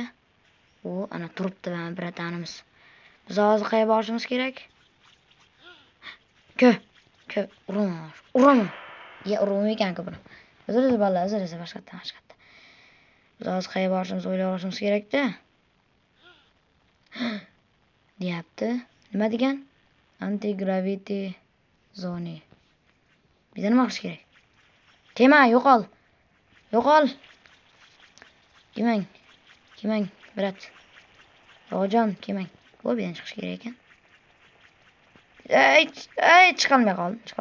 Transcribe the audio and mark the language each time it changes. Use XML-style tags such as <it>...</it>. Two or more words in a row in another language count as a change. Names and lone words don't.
<uz>Ana turibdi mana biratanimiz. Biz hozir qayerga borishimiz kerak? Uraman. Urmaykan-ku buni. Uzr boshqatdan. Biz hozir qayerga borishimizni o'ylab olishimiz kerak-da. Deyapti. Nima degan?</uz> <en>Anti-gravity zone.</en> <uz>Bizda nima qilish kerak? Kelma, yo'qol. Kelmang, brat. Rojon, kelmang. Bu bizdan chiqish kerak ekan. Ey, chiqolmay qoldim.</uz>